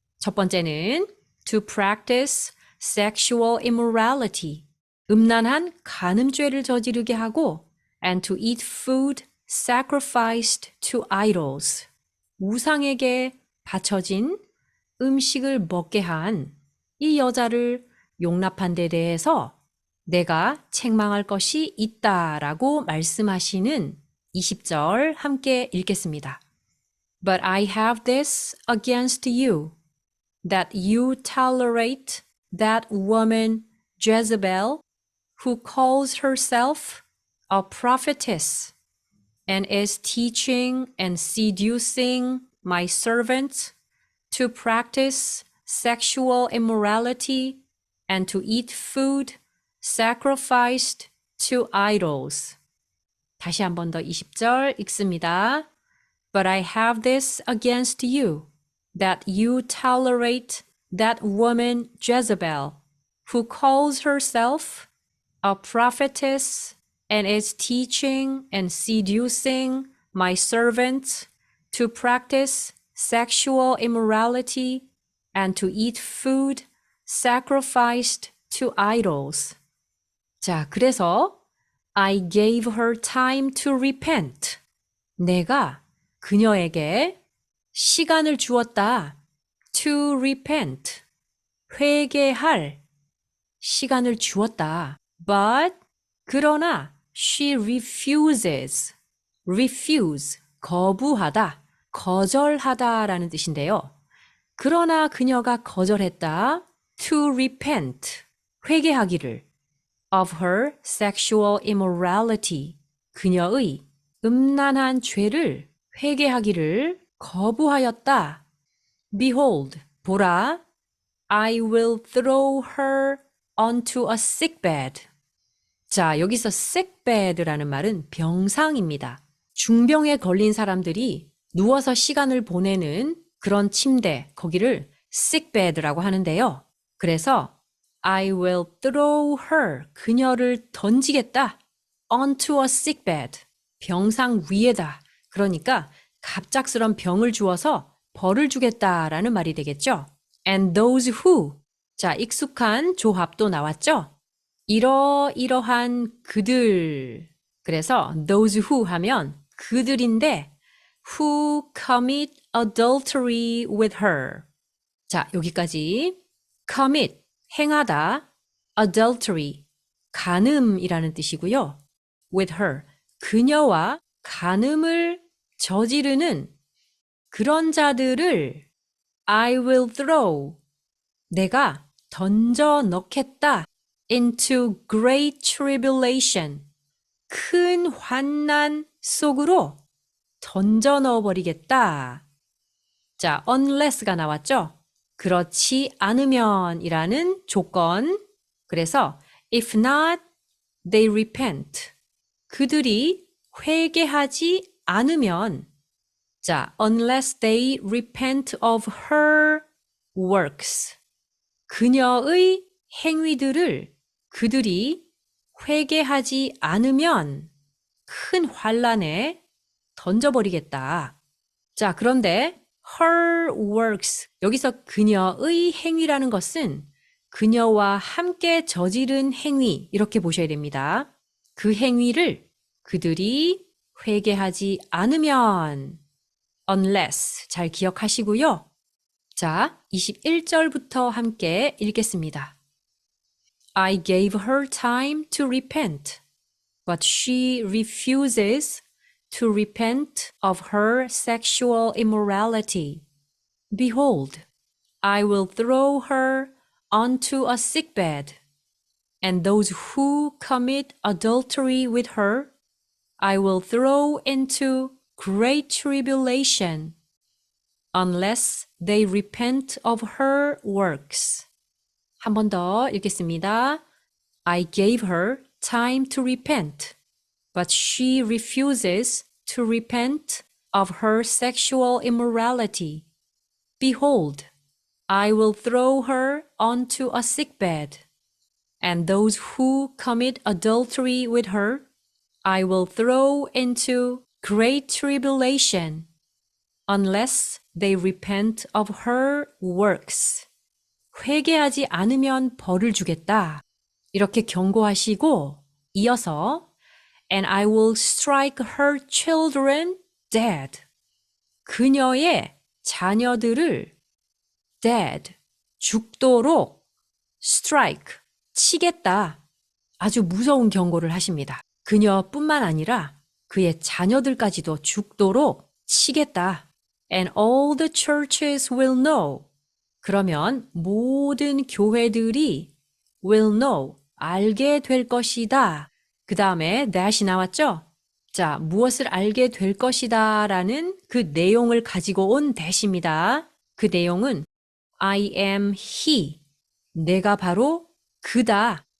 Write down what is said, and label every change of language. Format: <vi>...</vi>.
<ko>첫 번째는</ko> <en>to practice sexual immorality,</en> <ko>음란한 간음죄를 저지르게 하고</ko> <en>and to eat food sacrificed to idols,</en> <ko>우상에게 바쳐진 음식을 먹게 한 이 여자를 용납한 데 대해서 내가 책망할 것이 있다라고 말씀하시는 20절 함께 읽겠습니다.</ko> <en>But I have this against you, that you tolerate that woman Jezebel, who calls herself a prophetess and is teaching and seducing my servants to practice sexual immorality and to eat food sacrificed to idols.</en> <ko>다시 한 번 더 20절 읽습니다.</ko> <en>But I have this against you, that you tolerate that woman Jezebel, who calls herself a prophetess and is teaching and seducing my servants to practice sexual immorality and to eat food sacrificed to idols.</en> <ko>자, 그래서</ko> <en>I gave her time to repent.</en> <ko>내가 그녀에게 시간을 주었다.</ko> <en>To repent.</en> <ko>회개할 시간을 주었다.</ko> <en>But</en> <ko>그러나</ko> <en>she refuses. refuse.</en> <ko>거부하다. 거절하다라는 뜻인데요. 그러나 그녀가 거절했다.</ko> <en>To repent.</en> <ko>회개하기를.</ko> <en>Of her sexual immorality.</en> <ko>그녀의 음란한 죄를 회개하기를 거부하였다.</ko> <en>Behold,</en> <ko>보라,</ko> <en>I will throw her onto a sickbed.</en> <ko>자, 여기서 sickbed라는 말은 병상입니다. 중병에 걸린 사람들이 누워서 시간을 보내는 그런 침대, 거기를 sickbed라고 하는데요. 그래서</ko> <en>I will throw her,</en> <ko>그녀를 던지겠다.</ko> <en>onto a sickbed,</en> <ko>병상 위에다. 그러니까 갑작스런 병을 주어서 벌을 주겠다라는 말이 되겠죠.</ko> <en>And those who,</en> <ko>자, 익숙한 조합도 나왔죠. 이러이러한 그들. 그래서</ko> <en>those who</en> <ko>하면 그들인데</ko> <en>who commit adultery with her.</en> <ko>자, 여기까지. commit, 행하다. adultery, 간음이라는 뜻이고요.</ko> <en>with her,</en> <ko>그녀와 간음을 저지르는 그런 자들을</ko> <en>I will throw,</en> <ko>내가 던져 넣겠다.</ko> <en>into great tribulation,</en> <ko>큰 환난 속으로 던져 넣어버리겠다. 자, unless가 나왔죠? 그렇지 않으면 이라는 조건. 그래서</ko> <en>if not, they repent.</en> <ko>그들이 회개하지 않으면, 자,</ko> <en>unless they repent of her works.</en> <ko>그녀의 행위들을 그들이 회개하지 않으면 큰 환란에 던져버리겠다. 자, 그런데 her works, 여기서 그녀의 행위라는 것은 그녀와 함께 저지른 행위, 이렇게 보셔야 됩니다. 그 행위를 그들이 회개하지 않으면, unless, 잘 기억하시고요. 자, 21절부터 함께 읽겠습니다.</ko> <en>I gave her time to repent, but she refuses to repent of her sexual immorality. Behold, I will throw her onto a sickbed, and those who commit adultery with her I will throw into great tribulation, unless they repent of her works.</en> <ko>한 번 더 읽겠습니다.</ko> <en>I gave her time to repent, but she refuses to repent of her sexual immorality. Behold, I will throw her onto a sickbed, and those who commit adultery with her I will throw into great tribulation, unless they repent of her works.</en> <ko>회개하지 않으면 벌을 주겠다. 이렇게 경고하시고 이어서</ko> <en>And I will strike her children dead.</en> <ko>그녀의 자녀들을 dead, 죽도록 strike, 치겠다. 아주 무서운 경고를 하십니다. 그녀뿐만 아니라 그의 자녀들까지도 죽도록 치겠다.</ko> <en>And all the churches will know.</en> <ko>그러면 모든 교회들이</ko> <en>will know,</en> <ko>알게 될 것이다. 그 다음에 that이 나왔죠? 자, 무엇을 알게 될 것이다 라는 그 내용을 가지고 온 that입니다. 그 내용은</ko> <en>I am he.</en> <ko>내가 바로 그다.</ko>